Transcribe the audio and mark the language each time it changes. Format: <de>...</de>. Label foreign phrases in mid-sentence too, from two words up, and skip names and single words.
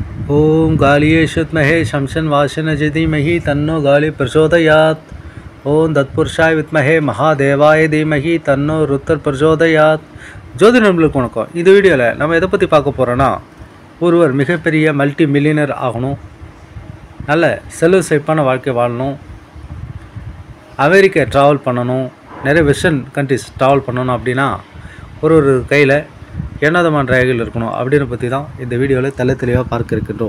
<sa>ओम गालीयेषुत्महे शमशन वाशन धीमहि तन्नो गाली प्रचोदयात्। ओम तत्पुरुषाय विद्महे महादेवाय धीमहि तन्नो रुद्र प्रचोदयात्।</sa> <ta>ஜோதி நண்பர்களுக்கு வணக்கம். இந்த வீடியோவில் நம்ம எதை பற்றி பார்க்க போகிறோன்னா, ஒருவர் மிகப்பெரிய</ta> <en>multi millionaire</en> <ta>ஆகணும், நல்ல செல்வ செழிப்பான வாழ்க்கை வாழணும், அமெரிக்கா ட்ராவல் பண்ணணும், நிறைய</ta> <en>western countries</en> <ta>ட்ராவல் பண்ணணும் அப்படின்னா ஒரு கையில் என்னதமான ரேகைகள் இருக்கணும் அப்படின்னு பற்றி தான் இந்த வீடியோவில் தெளிவாக பார்க்க இருக்கின்றோம்.</ta>